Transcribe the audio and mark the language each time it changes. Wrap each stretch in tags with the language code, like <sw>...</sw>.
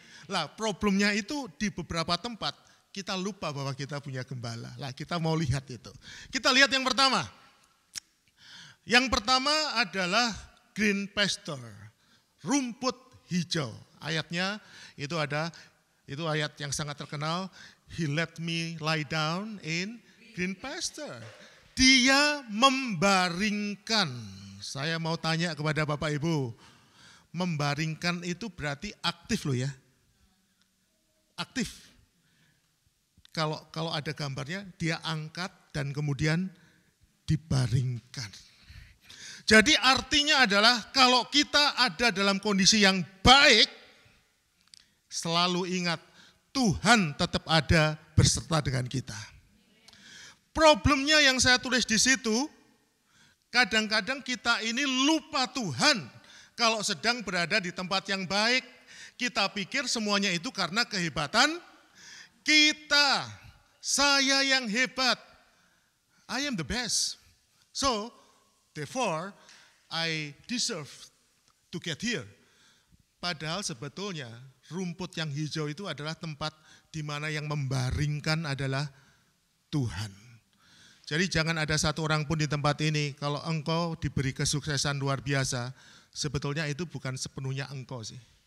<id>Lah problemnya itu di beberapa tempat, kita lupa bahwa kita punya gembala. Lah kita mau lihat itu. Kita lihat yang pertama. Yang pertama adalah</id> <en>green pasture,</en> <id>rumput hijau. Ayatnya itu ayat yang sangat terkenal.</id> <en>He let me lie down in green pasture.</en> <id>Dia membaringkan. Saya mau tanya kepada Bapak Ibu, membaringkan itu berarti aktif loh ya. Aktif. Kalau ada gambarnya, dia angkat dan kemudian dibaringkan. Jadi artinya adalah kalau kita ada dalam kondisi yang baik, selalu ingat Tuhan tetap ada berserta dengan kita. Problemnya yang saya tulis di situ, kadang-kadang kita ini lupa Tuhan. Kalau sedang berada di tempat yang baik, kita pikir semuanya itu karena kehebatan kita. Saya yang hebat.</id> <en>I am the best. So, therefore, I deserve to get here.</en> <id>Padahal sebetulnya rumput yang hijau itu adalah tempat di mana yang membaringkan adalah Tuhan. Jadi jangan ada satu orang pun di tempat ini, kalau engkau diberi kesuksesan luar biasa, sebetulnya itu bukan sepenuhnya engkau sih.</id>